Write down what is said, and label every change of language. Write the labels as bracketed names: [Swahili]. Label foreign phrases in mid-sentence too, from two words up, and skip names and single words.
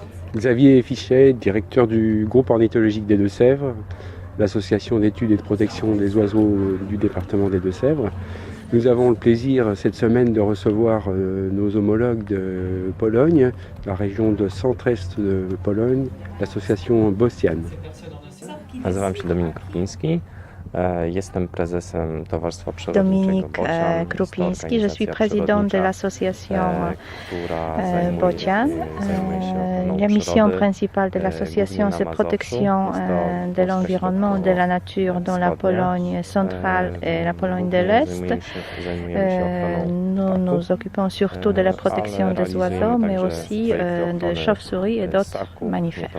[French] Xavier Fichet, directeur du groupe ornithologique des Deux-Sèvres, l'association d'études et de protection des oiseaux du département des Deux-Sèvres. Nous avons le plaisir cette semaine de recevoir nos homologues de Pologne, la région de centre-est de Pologne, l'association Bocian. [Polish] Nazywam się Dominik Krupiński. Jestem prezesem Towarzystwa Dominique Przyrodniczego [French] Krupiński, je suis président de l'association Bocian. La mission principale de l'association, c'est protection de l'environnement, de la nature dans la Pologne centrale et la Pologne de l'Est. Nous nous occupons surtout de la protection des oiseaux, mais aussi de chauves-souris et d'autres mammifères.